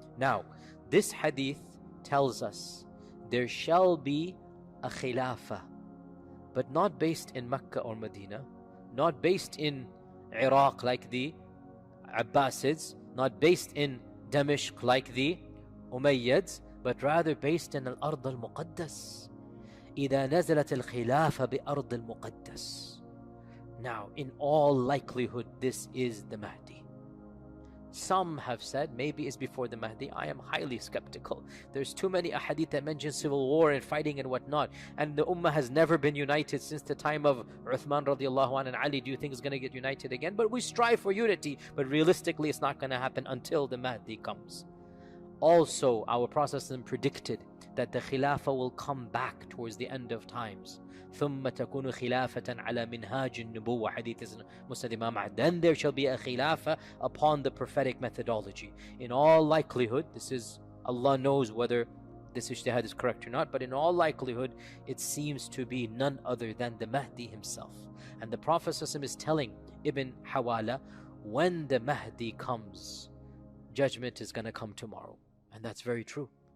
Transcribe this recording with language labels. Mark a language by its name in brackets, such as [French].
[English] Now, this hadith tells us there shall be a khilafah, but not based in Mecca or Medina, not based in Iraq like the Abbasids, not based in Dabiq like the Umayyads, but rather based in al-Ard al-Muqaddas. [Arabic] إذا نزلت الخلافة بأرض المقدس. [English] Now, in all likelihood, this is the Mahdi. Some have said maybe it's before the Mahdi. I am highly skeptical. There's too many ahadith that mention civil war and fighting and whatnot. And the Ummah has never been united since the time of Uthman radiallahu anhu and Ali. Do you think it's going to get united again? But we strive for unity. But realistically, it's not going to happen until the Mahdi comes. Also, our Prophet predicted that the Khilafah will come back towards the end of times. [Arabic] ثم تكون خلافة على منهاج النبوة. [English] Hadith is Musnad Imam Ahmad. Then there shall be a Khilafah upon the prophetic methodology. In all likelihood, this is, Allah knows whether this ijtihad is correct or not, but in all likelihood, it seems to be none other than the Mahdi himself. And the Prophet ﷺ is telling Ibn Hawala, when the Mahdi comes, judgment is going to come tomorrow. And that's very true.